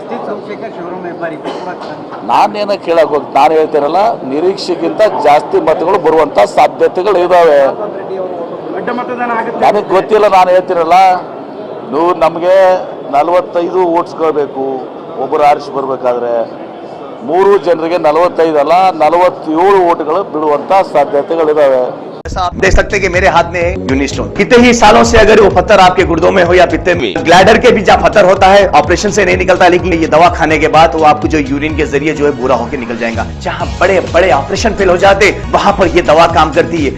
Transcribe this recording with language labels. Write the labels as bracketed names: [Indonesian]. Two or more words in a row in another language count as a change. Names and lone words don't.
[Kannada] ನಾನೇನೋ ಕೇಳಕ್ಕೆ ಹೋಗಿ ನಾನು ಹೇಳ್ತೇನಲ್ಲ, ನಿರೀಕ್ಷೆಗಿಂತ ಜಾಸ್ತಿ ಮತಗಳು ಬರುವಂಥ ಸಾಧ್ಯತೆಗಳು ಇದ್ದಾವೆ. ನನಗೆ ಗೊತ್ತಿಲ್ಲ, ನಾನು ಹೇಳ್ತೀನಲ್ಲ, ನೀವು ನಮಗೆ 45 ವೋಟ್ಸ್ಗಳು ಬೇಕು ಒಬ್ಬರು ಆರಿಸಿ ಬರಬೇಕಾದ್ರೆ. 3 ಜನರಿಗೆ 45 ಅಲ್ಲ 47 ವೋಟ್ಗಳು ಬೀಳುವಂಥ ಸಾಧ್ಯತೆಗಳಿದ್ದಾವೆ. [Hindi] आप देख सकते हैं कि मेरे हाथ में यूनिस्टोन, कितने ही सालों से अगर वो पत्थर आपके गुर्दों में हो या पित्ते में, ग्लैडर के भी जहाँ पत्थर होता है ऑपरेशन से नहीं निकलता, लेकिन ये दवा खाने के बाद वो आपको जो यूरिन के जरिए जो है पूरा होकर निकल जाएगा। जहाँ बड़े बड़े ऑपरेशन फेल हो जाते वहां पर ये दवा काम करती है।